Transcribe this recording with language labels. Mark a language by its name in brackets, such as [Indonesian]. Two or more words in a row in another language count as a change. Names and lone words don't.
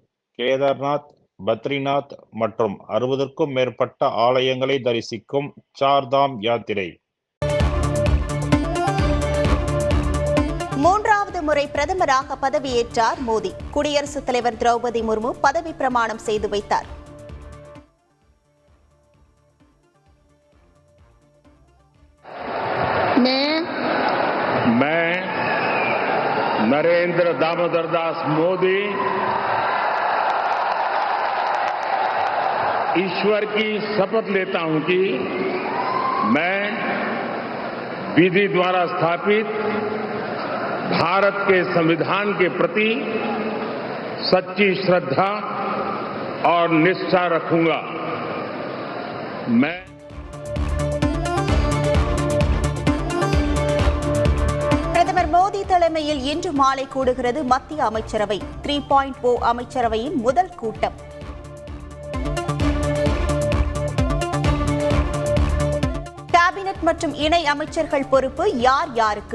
[Tamil] கேதார்நாத், பத்ரிநாத் மற்றும் 60க்கும் மேற்பட்ட ஆலயங்களை தரிசிக்கும் சார்தாம் யாத்திரை. மூன்றாவது முறை பிரதமராக பதவியேற்றார் மோடி. குடியரசுத் தலைவர் திரௌபதி முர்மு பதவி பிரமாணம் செய்து வைத்தார். [Hindi] मैं नरेंद्र दामोदर दास मोदी ईश्वर की शपथ लेता हूं कि मैं विधि द्वारा स्थापित भारत के संविधान के प्रति सच्ची श्रद्धा और निष्ठा रखूंगा। मैं [Tamil] பிரதமர் மோடி தலைமையில் இன்று மாலை கூடுகிறது மத்திய அமைச்சரவை. 3.0 அமைச்சரவையின் முதல் கூட்டம். கேபினட் மற்றும் இணை அமைச்சர்கள் பொறுப்பு யார் யாருக்கு?